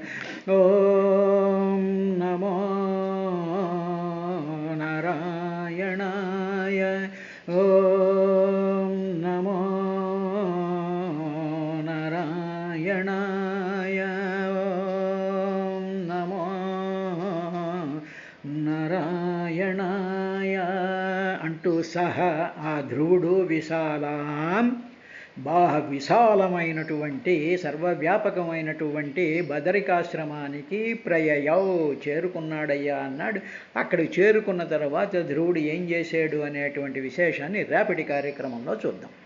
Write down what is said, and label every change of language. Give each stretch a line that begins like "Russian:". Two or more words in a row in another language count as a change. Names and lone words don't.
Sanskrit: ఓం నమో నారాయణాయ, ఓం నమో నారాయణాయ, ఓం నమో నారాయణాయ
Telugu: అంటూ సహా ఆ ధ్రువుడు విశాలమైనటువంటి సర్వవ్యాపకమైనటువంటి బదరికాశ్రమానికి చేరుకున్నాడయ్యా అన్నాడు. అక్కడికి చేరుకున్న తర్వాత ధ్రువుడు ఏం చేశాడు అనేటువంటి విశేషాన్ని రేపటి కార్యక్రమంలో చూద్దాం.